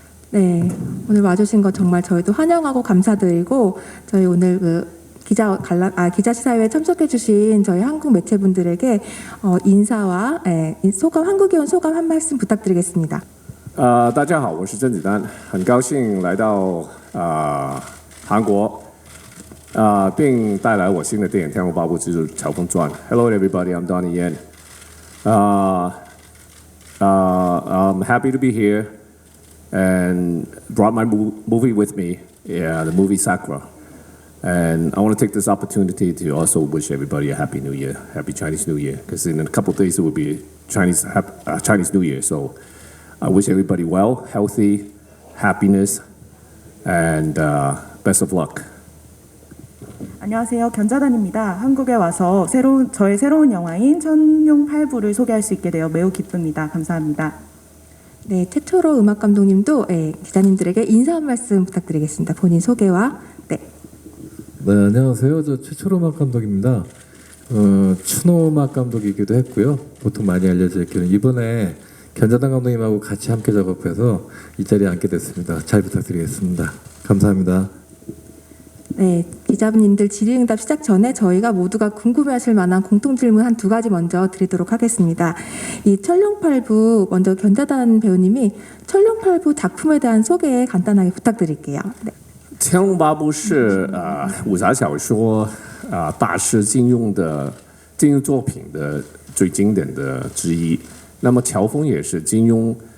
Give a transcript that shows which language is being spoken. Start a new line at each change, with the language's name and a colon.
Korean: 네, 오늘 와주신 거 정말 저희도 환영하고 감사드리고, 저희 오늘 그 기자 시사회에 참석해주신 저희 한국 매체분들에게 인사와 소감, 한국에 온 소감 한 말씀 부탁드리겠습니다.
Chinese: 大家好，我是甄子丹，很高兴来到韩国，并带来我新的电影《天龙八部之乔峰传》。
English: Hello everybody, I'm Donnie Yen. I'm happy to be here and brought my movie with me. Yeah, the movie Sakura. And I want to take this opportunity to also wish everybody a happy New Year, happy Chinese New Year, because in a couple of days it will be Chinese New Year. So I wish everybody well, healthy, happiness, and best of luck.
Korean: 안녕하세요. 견자단입니다. 한국에 와서 저의 새로운 영화인 천룡팔부를 소개할 수 있게 되어 매우 기쁩니다. 감사합니다. 네, 최철호 음악 감독님도 기자님들에게 인사 한 말씀 부탁드리겠습니다. 본인 소개와. 네, 안녕하세요. 저 최철호 음악 감독입니다. 추노 음악 감독이기도 했고요. 보통 많이 알려져 있기는 이번에 견자단 감독님하고 같이 함께 작업해서 이 자리에 앉게 됐습니다. 잘 부탁드리겠습니다. 감사합니다. 네, 기자분님들 질의응답 시작 전에 저희가 모두가 궁금해하실 만한 공통 질문 한 두 가지 먼저 드리도록 하겠습니다. 이 천룡팔부 먼저 견자단 배우님이 천룡팔부 작품에 대한 소개 간단하게 부탁드릴게요. 네.
Chinese: 天龙八部是武侠小说大师金庸作品的最经典的之一。那么乔峰也是金庸